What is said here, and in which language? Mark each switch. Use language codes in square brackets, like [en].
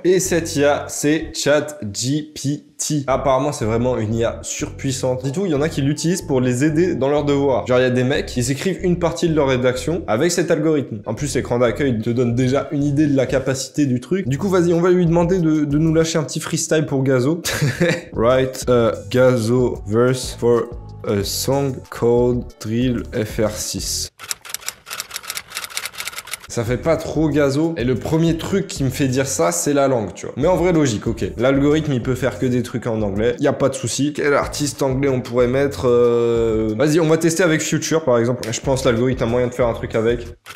[fr] Et cette IA, c'est ChatGPT. Apparemment, c'est vraiment une IA surpuissante. Dis-tout, il y en a qui l'utilisent pour les aider dans leurs devoirs. Genre, il y a des mecs, ils écrivent une partie de leur rédaction avec cet algorithme. En plus, l'écran d'accueil te donne déjà une idée de la capacité du truc. Du coup, vas-y, on va lui demander de nous lâcher un petit freestyle pour Gazo. [en] Write a Gazo verse for a song called Drill FR6. [fr] Ça fait pas trop Gazo. Et le premier truc qui me fait dire ça, c'est la langue, tu vois. Mais en vrai, logique, ok. L'algorithme, il peut faire que des trucs en anglais. Y a pas de souci. Quel artiste anglais on pourrait mettre Vas-y, on va tester avec Future, par exemple. Je pense l'algorithme a moyen de faire un truc avec.